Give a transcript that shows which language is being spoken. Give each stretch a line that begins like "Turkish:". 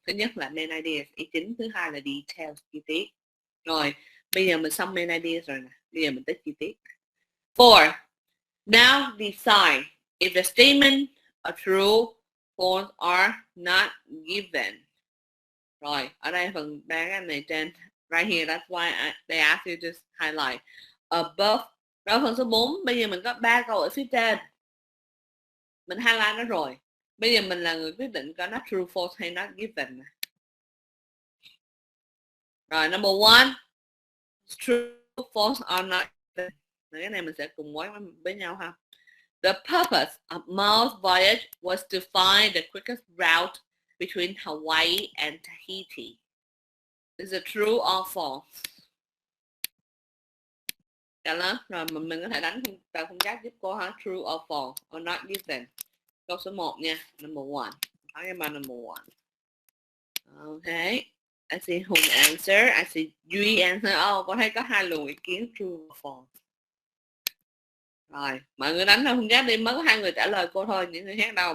Vietnamese: Thứ nhất là main idea, ý chính. Thứ hai là details, chi tiết. Rồi, bây giờ mình xong main idea rồi nè. Bây giờ mình tới chi tiết. 4.
English: Now decide if the statement are true, false or not given.
Vietnamese: Rồi, ở đây phần 3 cái này trên.
English: Right here, that's why they ask you just highlight. Above.
Vietnamese: Rồi phần số 4, bây giờ mình có 3 câu ở phía trên. Mình highlight nó rồi. Bây giờ mình là người quyết định có nó true, false hay not given.
English: Rồi, number 1. True, false or not given.
Vietnamese: Cái này mình sẽ cùng với nhau ha.
English: The purpose of Mao's voyage was to find the quickest route between Hawaii and Tahiti. Is it true or false?
Vietnamese: cả lớp rồi mình có thể đánh vào khung chat giúp cô ha.
English: True or false or not given.
Vietnamese: Câu số 1 nha.
English: Number 1. Talking about number 1. Okay. I see Hùng answer. I see Duy answer.
Vietnamese: Oh, con thấy có 2 luồng ý kiến true or false. Rồi, mọi người đánh vào khung chat đi. Mới có 2 người trả lời cô thôi. Những người khác đâu.